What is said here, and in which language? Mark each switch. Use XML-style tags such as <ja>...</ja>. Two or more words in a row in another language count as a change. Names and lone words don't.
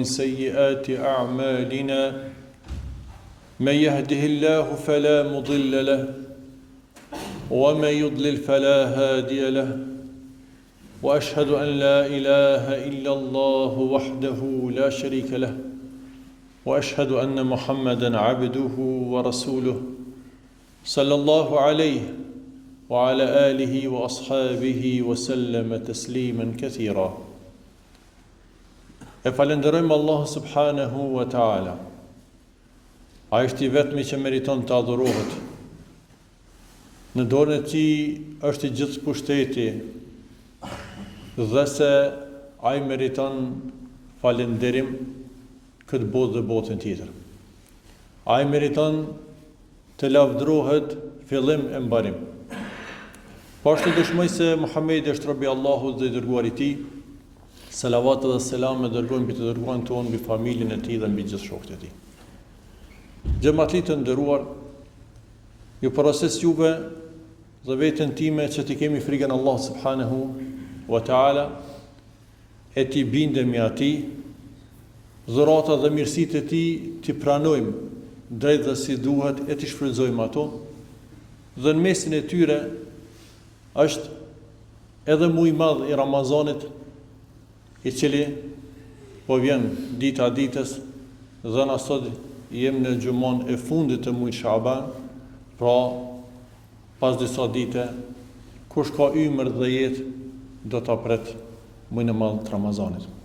<ar>سيئات أعمالنا من يهده الله فلا مضل له ومن يضلل فلا هادي له وأشهد أن لا إله إلا الله وحده لا شريك له وأشهد أن محمدًا عبده ورسوله صلى الله عليه وعلى آله وأصحابه وسلم تسليما كثيرا.</ar> <sq>E falenderojmë</sq> <ar>الله سبحانه وتعالى.</ar> <sq>Ai është I vetmi që meriton të adhurohet. Në dorën e Tij është I gjithë pushteti dhe se ai meriton falënderim këtë botë dhe botën tjetër. Ai meriton të lavdërohet fillim e mbarim. Po ashtu dëshmoj se Muhamedi është robi Allahut dhe I dërguari I Tij. Selavat dhe selam e dërgojmë mbi të dërguarin tonë, mbi familjen e Tij dhe mbi gjithë shokët e Tij. Xhamatli të nderuar, ju porosis juve dhe veten time që të kemi frikën</sq> <ar>الله سبحانه وتعالى</ar> <sq>e të bindemi atij, dhurata dhe mirësitë e Tij t'i pranojmë drejt dhe si duhet e t'i shfrytëzojmë ato, dhe në mesin e tyre është edhe muaj I madh I Ramazanit, I cili po vjen dita ditës, dhe na sot jem në xhumon e fundit të muajit Shaban, pra pas disa dite, kush ka ymër dhe jetë do ta pret muajin e madh të Ramazanit.</sq>